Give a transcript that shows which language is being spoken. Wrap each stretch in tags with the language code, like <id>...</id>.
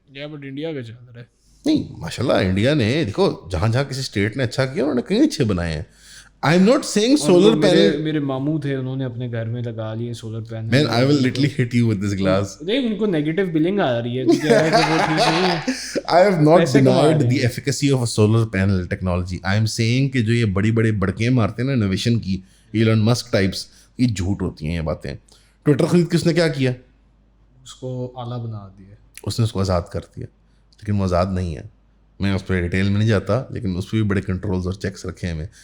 <ur>But India کا چل رہا ہے. نہیں ماشاء اللہ انڈیا نے دیکھو جہاں جہاں کسی اسٹیٹ نے اچھا کیا انہوں نے کہیں اچھے بنائے ہیں.</ur> <en>I am not saying solar panel.</en> <ur>میرے ماموں تھے, انہوں نے اپنے گھر میں لگا لیے solar panel.</ur> <en>Man I will literally hit you with this glass.</en> <ur>نہیں ان کو نیگیٹو بلنگ آ رہی ہے, کیا ہے کہ وہ ٹھیک نہیں ہے.</ur> <en>I have not denied the efficacy of a solar panel technology. I am saying</en> <ur>کہ جو یہ بڑی بڑے بڑکیں مارتے ہیں نا انوویشن کی, ایلن مسک ٹائپس, یہ جھوٹ ہوتی ہیں یہ باتیں. ٹویٹر خرید کے اس نے کیا کیا, اس کو اعلیٰ بنا دیا, اس نے اس کو آزاد کر دیا. لیکن وہ آزاد نہیں ہے. میں اس پہ ڈیٹیل میں نہیں جاتا, لیکن اس پہ بھی بڑے کنٹرولز اور چیکس رکھے ہیں.</ur>